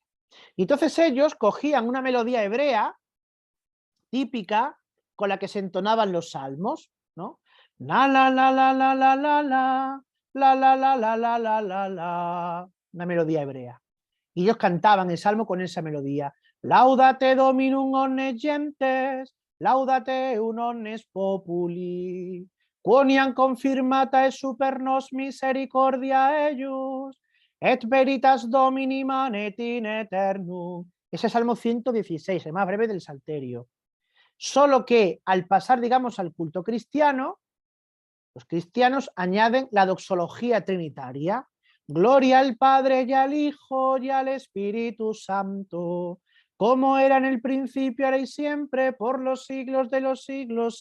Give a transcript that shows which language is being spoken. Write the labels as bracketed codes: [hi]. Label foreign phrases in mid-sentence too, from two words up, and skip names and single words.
[es] Y entonces ellos cogían una melodía hebrea típica con la que se entonaban los salmos, ¿no? La la la la la la la la la la la la la la la la, una melodía hebrea. Y ellos cantaban el salmo con esa melodía. [la] Laudate Dominum omnes gentes, laudate un omnes populi, quoniam confirmata et super nos misericordia eius, et veritas Domini manet in eternum. [es] Ese es Salmo 116, el más breve del Salterio. Solo que al pasar, digamos, al culto cristiano, Los cristianos añaden la doxología trinitaria. Gloria al Padre y al Hijo y al Espíritu Santo, como era en el principio, ahora y siempre, por los siglos de los siglos.